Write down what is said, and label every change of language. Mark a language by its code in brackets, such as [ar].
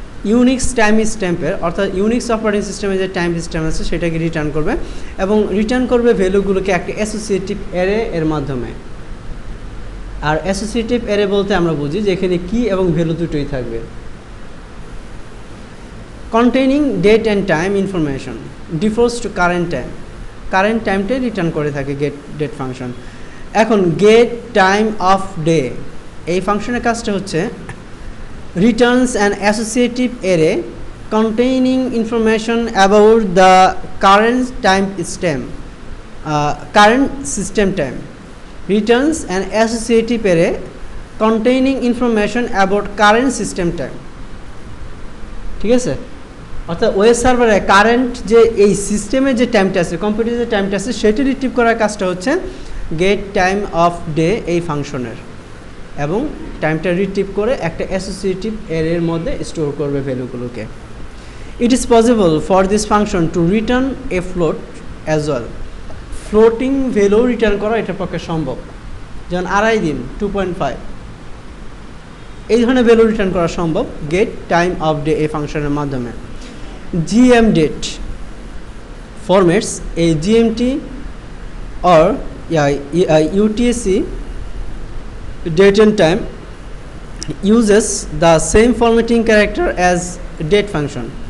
[bn] Unix time স্ট্যাম্পের অর্থাৎ Unix operating সিস্টেমে যে টাইম স্ট্যাম্প আছে সেটাকে রিটার্ন করবে এবং রিটার্ন করবে ভ্যালুগুলোকে একটা অ্যাসোসিয়েটিভ অ্যারে এর মাধ্যমে। আর অ্যাসোসিয়েটিভ অ্যারে বলতে আমরা বুঝি যে এখানে কি এবং ভ্যালু দুটোই থাকবে। [en] containing date and time information differs to current time, [bn] current টাইমটাই return করে থাকে গেট ডেট ফাংশন। এখন গেট টাইম অফ ডে এই ফাংশনের কাজটা হচ্ছে [en] returns an associative array containing information about the current time stamp, current system time. Returns an associative array containing information about current system time. [bn] ঠিক আছে, অর্থাৎ web সার্ভারে current যে এই সিস্টেমে যে টাইমটা আছে, কম্পিউটারে যে টাইমটা আছে সেটা রিট্রিভ করার কাজটা হচ্ছে গেট টাইম অফ ডে এই ফাংশনের, এবং টাইমটা রিট্রিভ করে একটা অ্যাসোসিয়েটিভ অ্যারের মধ্যে স্টোর করবে ভ্যালুগুলোকে। [en] it is possible for this function to return a float as well, [bn] floating value return করা এটার পক্ষে সম্ভব, যেমন 2.5 দিন 2.5 এই ধরনের ভ্যালু রিটার্ন করা সম্ভব গেট টাইম অফ ডে এই ফাংশনের মাধ্যমে। [en] GM date formats a GMT or UTC date and time uses the same formatting character as date function.